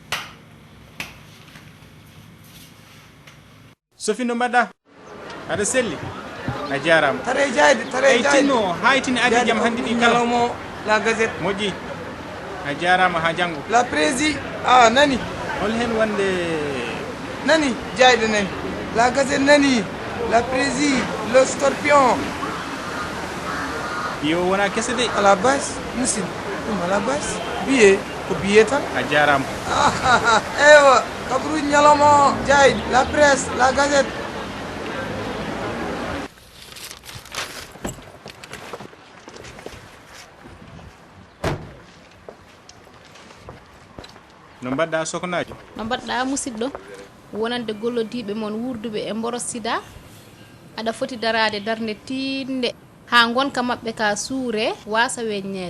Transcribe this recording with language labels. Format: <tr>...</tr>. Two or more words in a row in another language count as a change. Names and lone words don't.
<ff>Sofi no mbaɗɗa aɗa selli a jarama tare jayde tinno haytini adi jam hande ɗi kala mo la gazette moƴƴi a jarama ha janggo la prési ah nani hol hen wonde nani jayde nani la gazette nani la prési le scorpion yo wona kese de</ff> <fr>à la base</fr> <ff>musid ɗum</ff> <fr>à la base</fr> <ff>billet ko billet tan a jarama ewa kabru ñalomo jayde la presse la gazette no mbaɗɗa sokhnajo No mbaɗɗa musidɗo wonande gollodiɓe mon wurduɓe e Mboros Sida aɗa foti darade darde tinde ha gonka mabɓe ka suure wasa weññede.</ff>